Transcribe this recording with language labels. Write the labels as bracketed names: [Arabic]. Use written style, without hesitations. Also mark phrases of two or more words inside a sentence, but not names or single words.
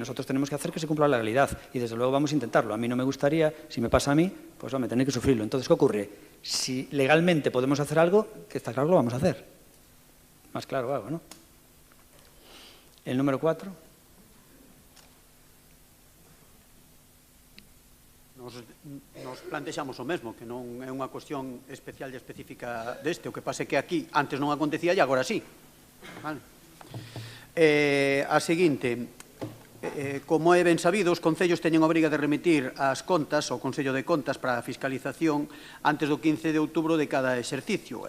[Spanish] Nosotros tenemos que hacer que se cumpla la legalidad y desde luego vamos a intentarlo. A mí no me gustaría, si me pasa a mí, pues me tenéis que sufrirlo. Entonces, ¿qué ocurre? Si legalmente podemos hacer algo, que está claro, lo vamos a hacer. Más claro hago, ¿no? El número 4. [Galician] Nos plantexamos o mesmo, que non é unha cuestión especial e específica deste, o que pase que aquí antes non acontecía e agora sí. Vale. A seguinte, como é ben sabido, os concellos teñen obriga de remitir as contas ao Consello de Contas para a fiscalización antes do 15 de outubro de cada exercicio.